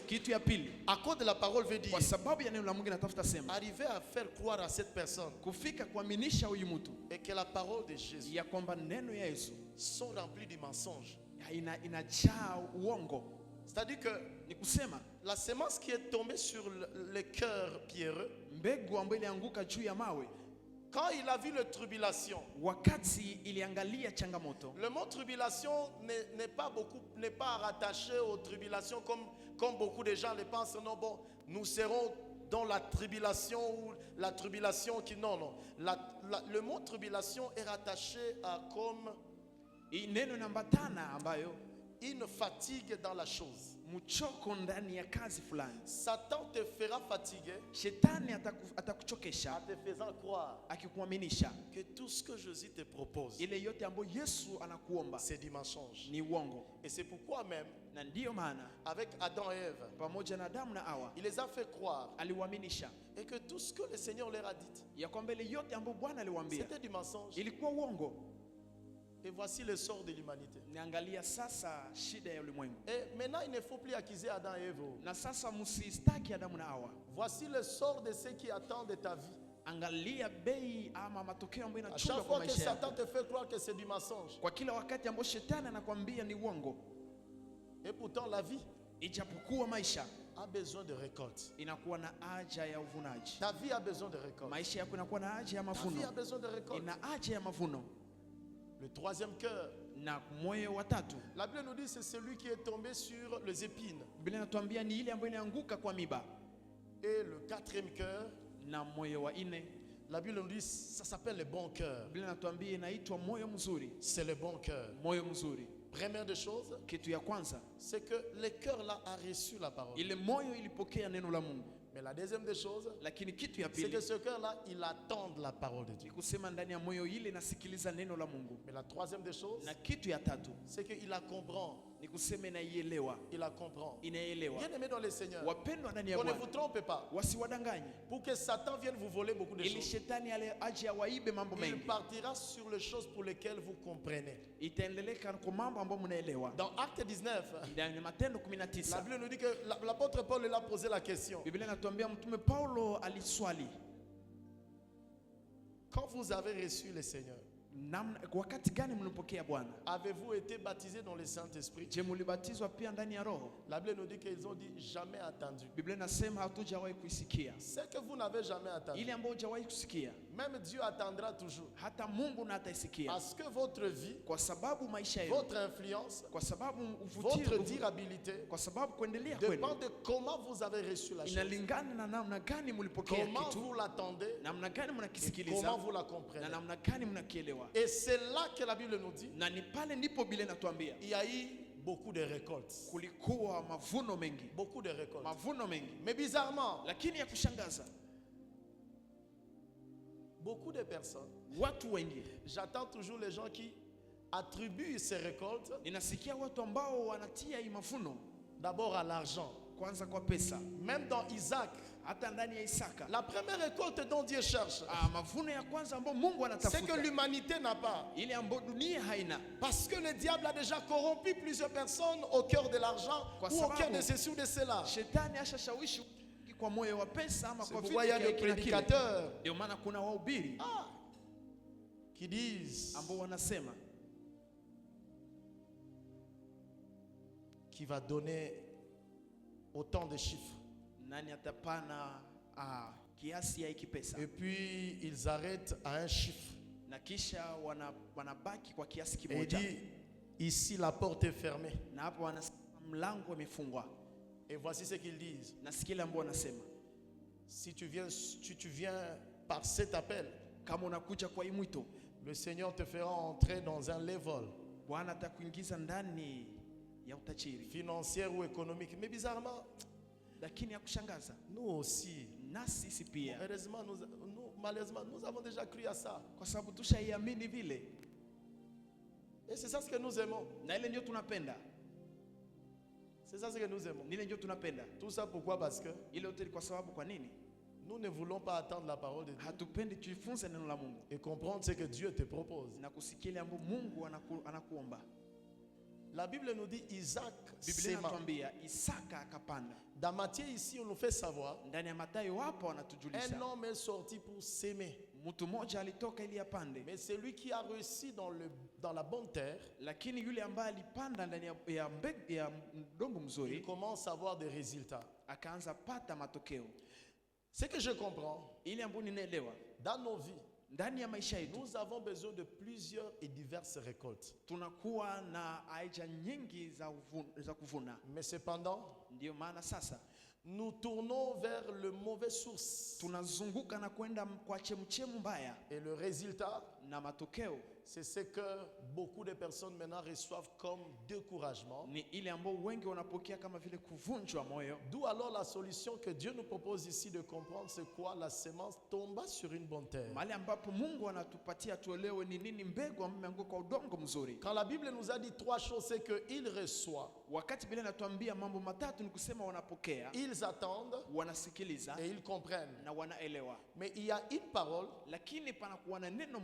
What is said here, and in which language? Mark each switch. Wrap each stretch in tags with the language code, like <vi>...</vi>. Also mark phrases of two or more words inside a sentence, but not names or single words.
<sw>Kitu ya pili,</sw> <fr>à cause de la parole veut dire,</fr> <sw>kwa sababu ya neno la Mungu natafuta sema</sw> <fr>arriver à faire croire à cette personne</fr> <sw>kufika kuaminisha huyu mtu</sw> <fr>et que la parole de Jésus</fr> <sw>ya kwamba neno ya Yesu</sw> <fr>sont remplies du mensonge.</fr> <sw>inajaa uongo.</sw> <fr>C'est-à-dire que</fr> <sw>Ni kusema</sw> <fr>la semence qui est tombée sur le cœur pierreux,</fr> <sw>mbegu ambayo ilianguka juu ya mawe</sw> <fr>Quand il a vu les tribulations,</fr> <sw>wakati iliangalia changamoto,</sw> <fr>le mot tribulation n'est pas rattaché aux tribulations comme beaucoup de gens le pensent. Non, bon, nous serons dans la tribulation ou la tribulation qui... Non, non. Le mot tribulation est rattaché à comme</fr> <sw>neno nambatana ambayo</sw> <fr>une fatigue dans la chose.</fr> <sw>mchoko ndani ya kazi fulani.</sw> <fr>Satan te fera fatiguer</fr> <sw>Shetani atakuchokesha</sw> <fr>en te faisant croire</fr> <sw>akikuaminisha</sw> <fr>que tout ce que Jésus te propose,</fr> <sw>ile yote ambayo Yesu anakuomba</sw> <fr>c'est du mensonge.</fr> <sw>ni uongo.</sw> <fr>Et c'est pourquoi même,</fr> <sw>Na ndiyo maana</sw> <fr>avec Adam et Ève,</fr> <sw>pamoja na Adamu na Hawa</sw> <fr>il les a fait croire</fr> <sw>aliwaaminisha</sw> <fr>et que tout ce que le Seigneur leur a dit,</fr> <sw>ya kwamba ile yote ambayo Bwana aliwaambia</sw> <fr>c'était du mensonge.</fr> <sw>ilikuwa uongo.</sw> <fr>Et voici le sort de l'humanité.</fr> <sw>Niangalia sasa shida ya ulimwengu.</sw> <fr>Et maintenant, il ne faut plus accuser Adam et Ève.</fr> <sw>Na sasa msistaki Adamu na Hawa.</sw> <fr>Voici le sort de ceux qui attendent de ta vie.</fr> <sw>Angalia bei ama matokeo ambayo</sw> <fr>À</fr> <sw>inachunga</sw> <fr>chaque</fr> <sw>kwa</sw> <fr>fois que</fr> <sw>maisha</sw> <fr>Satan</fr> <sw>yako.</sw> <fr>te fait croire que c'est du mensonge,</fr> <sw>Kwa kila wakati ambao shetani anakuambia ni uongo,</sw> <fr>et pourtant la vie</fr> <sw>ijapokuwa maisha</sw> <fr>a besoin de récolte.</fr> <sw>inakuwa na haja ya uvunaji.</sw> <fr>Ta vie a besoin de récolte.</fr> <sw>Maisha yako inakuwa na haja ya</sw> <fr>Ta vie a</fr> <sw>mavuno.</sw> <fr>besoin de récolte.</fr> <sw>Ina haja ya mavuno.</sw> <fr>Le troisième cœur,</fr> <sw>Na moyo wa tatu,</sw> <fr>la Bible nous dit c'est celui qui est tombé sur les épines.</fr> <sw>Biblia inatuambia ni ile ambayo inaanguka kwa miba.</sw> <fr>Et le quatrième cœur,</fr> <sw>Na moyo wa nne,</sw> <fr>la Bible nous dit ça s'appelle le bon cœur.</fr> <sw>Biblia inatuambia inaitwa moyo mzuri.</sw> <fr>C'est le bon cœur.</fr> <sw>Moyo mzuri,</sw> <fr>Première des choses,</fr> <sw>kitu ya kwanza,</sw> <fr>c'est que le cœur là a reçu la parole.</fr> <sw>ile moyo ilipokea neno la Mungu.</sw> <fr>Mais la deuxième des choses,</fr> <sw>Lakini kitu ya</sw> <fr>c'est que</fr> <sw>pili</sw> <fr>ce cœur-là, il attend la parole de</fr> <sw>ni</sw> <fr>Dieu.</fr> <sw>kusema ndani ya moyo ile nasikiliza neno la Mungu.</sw> <fr>Mais la troisième des choses,</fr> <sw>Na kitu ya tatu</sw> <fr>c'est qu'il la comprend.</fr> <sw>ni kusema inaielewa,</sw> <fr>Il la comprend.</fr> <sw>inaelewa.</sw> <fr>Bien aimé dans le Seigneur,</fr> <sw>Wapendwa ndani ya</sw> <fr>qu'on ne</fr> <sw>Bwana,</sw> <fr>vous trompe pas.</fr> <sw>wasiwadanganye</sw> <fr>Pour que Satan vienne vous voler beaucoup de</fr> <sw>ili</sw> <fr>choses,</fr> <sw>shetani aje awaibe mambo</sw> <fr>il</fr> <sw>mengi.</sw> <fr>partira sur les choses pour lesquelles vous comprenez.</fr> <sw>Itaendeleka kwa mambo ambayo mnaelewa.</sw> <fr>Dans Acte 19,</fr> <sw>Ndani ya Matendo</sw> <fr>la</fr> <sw>19</sw> <fr>Bible nous dit que l'apôtre Paul il a posé la question.</fr> <sw>Biblia inatuambia mtume Paulo aliswali,</sw> <fr>Quand vous avez reçu le Seigneur,</fr> <sw>wakati gani mlipokea Bwana?</sw> <fr>avez-vous été baptisé dans le Saint-Esprit?</fr> <sw>Je, mlibatizwa pia ndani ya Roho?</sw> <fr>La Bible nous dit qu'ils ont dit jamais attendu.</fr> <sw>Biblia inasema hatujawahi kuisikia.</sw> <fr>Ce que vous n'avez jamais attendu,</fr> <sw>Ile ambayo hujawahi kusikia,</sw> <fr>même Dieu attendra toujours.</fr> <sw>hata Mungu na ataisikia.</sw> <fr>Parce que votre vie,</fr> <sw>Kwa sababu maisha yenu,</sw> <fr>votre influence,</fr> <sw>kwa sababu</sw> <fr>votre durabilité</fr> <sw>kwa sababu kuendelea</sw> <fr>dépend</fr> <sw>kwenu</sw> <fr>de comment vous avez reçu la chose.</fr> <sw>inalingana na namna gani mlipokea</sw> <fr>Comment</fr> <sw>kitu,</sw> <fr>vous l'attendez</fr> <sw>namna gani</sw> <fr>et comment</fr> <sw>mnakisikiliza,</sw> <fr>vous la</fr> <sw>na</sw> <fr>comprenez.</fr> <sw>namna gani mnakielewa.</sw> <fr>Et c'est là que la Bible nous dit</fr> <sw>Na ni pale ndipo Biblia inatuambia</sw> <fr>il y a eu beaucoup de récoltes.</fr> <sw>kulikuwa mavuno mengi,</sw> <fr>Beaucoup de récoltes.</fr> <sw>mavuno mengi.</sw> <fr>Mais bizarrement,</fr> <sw>Lakini ya kushangaza,</sw> <fr>beaucoup de personnes,</fr> <sw>watu wengi,</sw> <fr>j'attends toujours les gens qui attribuent ces récoltes</fr> <sw>ninasikia watu ambao wanatia hii mavuno</sw> <fr>d'abord à l'argent.</fr> <sw>kwanza kwa pesa.</sw> <fr>Même dans Isaac,</fr> <sw>Hata ndani ya Isaka,</sw> <fr>la première récolte dont Dieu cherche,</fr> <sw>mavuno ya kwanza ambayo Mungu</sw> <fr>c'est que</fr> <sw>anatafuta,</sw> <fr>l'humanité n'a pas.</fr> <sw>ile ambayo dunia haina.</sw> <fr>Parce que le diable a déjà corrompu plusieurs personnes au cœur de l'argent</fr> <sw>Kwa</sw> <fr>ou au cœur</fr> <sw>sababu,</sw> <fr>de ceci ou de cela.</fr> <sw>Shetani ashashawishi kwa moyo wa pesa ama</sw> <fr>C'est</fr> <sw>kwa</sw> <fr>pourquoi il y a</fr> <sw>vitu</sw> <fr>des</fr> <sw>vya kila kile.</sw> <fr>prédicateurs</fr> <sw>Ndio maana kuna wahubiri</sw> <fr>qui disent</fr> <sw>ambao wanasema</sw> <fr>qu'il va donner autant de chiffres.</fr> <sw>nani atapana kiasi ya hiki pesa,</sw> <fr>Et puis ils arrêtent à un chiffre.</fr> <sw>na kisha wanabaki kwa kiasi</sw> <fr>Et il</fr> <sw>kimoja,</sw> <fr>dit, ici la porte est fermée.</fr> <sw>na hapo wanasema mlango umefungwa.</sw> <fr>Et voici ce qu'ils disent.</fr> <sw>Na sikile ambao wanasema,</sw> <fr>Si tu viens par cet appel,</fr> <sw>kama unakuja kwa hii mwito,</sw> <fr>le Seigneur te fera entrer dans un level</fr> <sw>Bwana atakuingiza ndani ya utajiri.</sw> <fr>financier ou économique. Mais bizarrement,</fr> <sw>Lakini ya kushangaza,</sw> <fr>nous aussi,</fr> <sw>na sisi pia,</sw> <fr>heureusement, malheureusement, nous avons déjà cru à ça.</fr> <sw>kwa sababu tushaiamini vile,</sw> <fr>Et c'est ça ce que nous aimons.</fr> <sw>na ile ndio tunapenda,</sw> <fr>C'est ça ce que nous aimons.</fr> <sw>ile ndio tunapenda.</sw> <fr>Tout ça pourquoi? Parce que</fr> <sw>Ile yote ni kwa sababu, kwa nini?</sw> <fr>nous ne voulons pas attendre la parole de Dieu</fr> <sw>Hatupendi tujifunze neno la Mungu</sw> <fr>et comprendre ce que Dieu te propose.</fr> <sw>na kusikia ile ambayo Mungu anakuomba.</sw> <fr>La Bible nous dit Isaac</fr> <sw>Biblia</sw> <fr>s'aima.</fr> <sw>inatuambia Isaka akapanda.</sw> <fr>Dans Matthieu ici, on nous fait savoir</fr> <sw>Ndani ya Mathayo hapo</sw> <fr>un</fr> <sw>wanatujulisha</sw> <fr>homme est sorti pour s'aimer.</fr> <sw>mtu mmoja alitoka ili apande,</sw> <fr>Mais celui qui a réussi dans la bonne terre,</fr> <sw>lakini yule ambaye alipanda ndani ya mdongo</sw> <fr>il</fr> <sw>mzuri</sw> <fr>commence à avoir des résultats.</fr> <sw>akaanza pata matokeo.</sw> <fr>Ce que je comprends,</fr> <sw>Ile ambayo ninaelewa</sw> <fr>dans nos vies,</fr> <sw>ndani ya maisha yetu</sw> <fr>nous avons besoin de plusieurs et diverses récoltes.</fr> <sw>tunakuwa na aina nyingi za kuvuna.</sw> <fr>Mais cependant,</fr> <sw>Ndio maana sasa</sw> <fr>nous tournons vers le mauvais source.</fr> <sw>tunazunguka na kwenda kwa chemchemu mbaya,</sw> <fr>Et le résultat,</fr> <sw>na matokeo</sw> <fr>c'est ce que beaucoup de personnes maintenant reçoivent comme découragement.</fr> <sw>ni ile ambayo wengi wanapokea kama vile kuvunjwa moyo.</sw> <fr>D'où alors la solution que Dieu nous propose ici de comprendre c'est quoi la semence tomba sur une bonne terre.</fr> <sw>Mahali ambapo Mungu anatupatia tuelewe ni nini mbegu ambayo imeanguka kwa udongo mzuri.</sw> <fr>Quand la Bible nous a dit trois choses, c'est qu'il reçoit,</fr> <sw>Wakati Biblia inatuambia mambo matatu, ni kusema wanapokea,</sw> <fr>ils attendent</fr> <sw>wanasikiliza</sw> <fr>et ils comprennent.</fr> <sw>na wanaelewa.</sw> <fr>Mais il y a une parole,</fr> <sw>Lakini panakuwa na neno</sw>